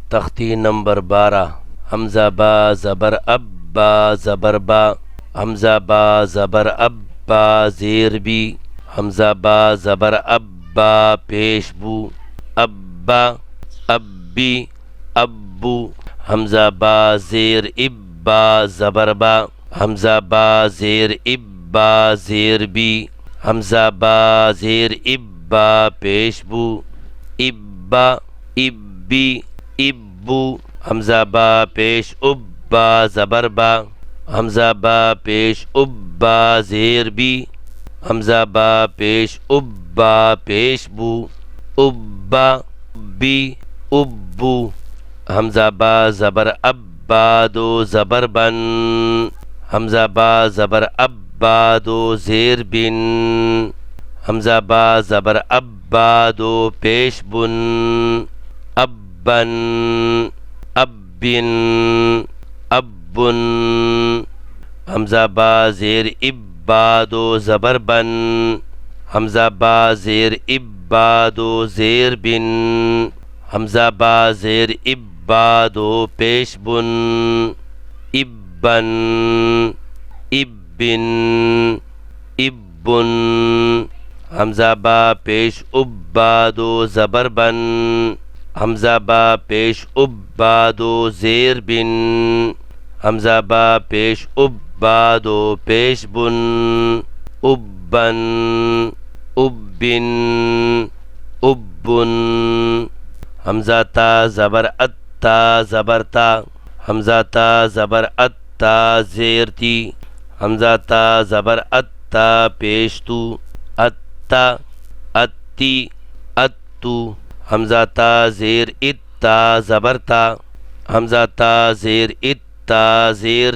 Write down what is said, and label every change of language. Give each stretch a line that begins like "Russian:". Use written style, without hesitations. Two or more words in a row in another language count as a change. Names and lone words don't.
Urdu: تختی نمبر 12 حمزہ با زبر اب با زبر با حمزہ با زبر اب با زیر بی حمزہ با زبر اب با پیش بو ابا ابی ابو حمزہ با زیر ابا زبر با حمزہ با زیر ابا زیر بی حمزہ با زیر ابا پیش بو ابا ابی ابو حمزہ با پیش ابا زبر با حمزہ با پیش ابا زیر بی حمزہ با پیش ابا پیش بو ابا بی ابو حمزہ با زبر ابا دو زبر بن حمزہ با زبر ابا دو زیر بن حمزہ با زبر ابا دو پیش بن ابن ابن ابن حمزہ با زیر ابا دو زبر بن حمزہ با زیر ابا دو زیر بن حمزہ با زیر ابا دو پیش بن ابن ابن ابن حمزہ با پیش ابا دو زبر بن حمزہ با پیش ابا دو زیر بن حمزہ با پیش ابا دو پیش بن ابن ابن ابن حمزہ تا زبر اتا زبر تا حمزہ تا زبر اتا زیر تی حمزہ تا زبر اتا پیش تو اتا اتی اتو حمزہ تا زیر اتا زبر تا حمزہ تا زیر اتا زیر